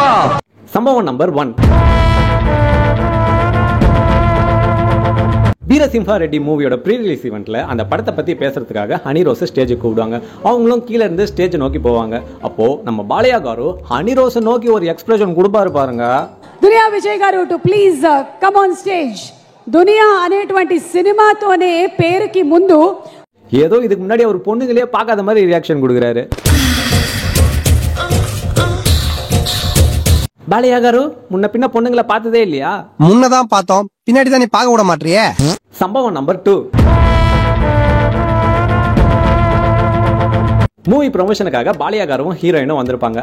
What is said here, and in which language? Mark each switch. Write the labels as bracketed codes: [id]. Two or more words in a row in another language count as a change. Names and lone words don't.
[ta] சம்பவம் நம்பர் 1. வீரசிம்ஹா ரெட்டி மூவியோட [en] pre release event [ta] அந்த படத்தை பத்தி பேசுறதுக்காக ஹனிரோஸ் ஸ்டேஜுக்கு கூப்பிடுவாங்க. அவங்களும் கீழே இருந்து ஸ்டேஜ் நோக்கி போவாங்க. அப்போ நம்ம பாலையா காரு ஹனிரோஸ் நோக்கி ஒரு எக்ஸ்பிரஷன் கொடுப்பாரு பாருங்க. [en] దునియా విజయ్ గారు to please come on stage. [te] దునియా అనేటువంటి సినిమాతోనే పేరుకి ముందు [ta] ஏதோ இதுக்கு முன்னாடி ஒரு பொண்ணுங்களே பார்க்காத மாதிரி ரியாக்ஷன் கொடுக்குறாரு. பாலையா காரு முன்ன பின்ன பொண்ணுங்களை பார்த்ததே இல்லையா? முன்னதான் பார்த்தோம், பின்னாடி தான் நீ பார்க்க விட மாட்டியே. சம்பவம் நம்பர் 2. [en] movie promotion [ta] பாலையா காரும் ஹீரோயினும் வந்திருப்பாங்க.